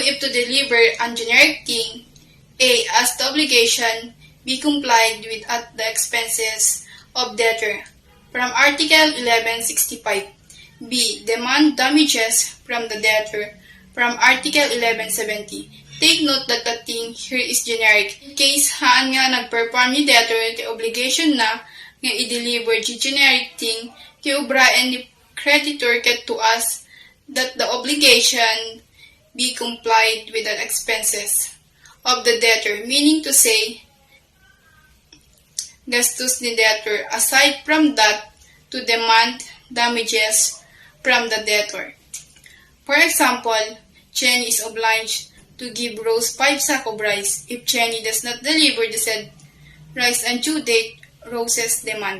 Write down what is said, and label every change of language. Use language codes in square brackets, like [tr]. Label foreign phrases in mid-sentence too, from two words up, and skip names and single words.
[en] If to deliver a generic thing, A. As the obligation be complied with at the expenses of debtor from Article 1165. B. Demand damages from the debtor from Article 1170. Take note that the thing here is generic. In case [ilo] haan nga nag-perform ni [en] debtor the obligation [ilo] na nga i-deliver [en] the generic thing, [ilo] kiubraen ni creditor ket [en] to us that the obligation be complied with the expenses of the debtor, meaning to say, [ilo] gastos ni debtor, [en] aside from that, to demand damages from the debtor. For example, Jenny is obliged to give Rose 5 sacks of rice. If Jenny does not deliver the said rice on due date, Rose's demand.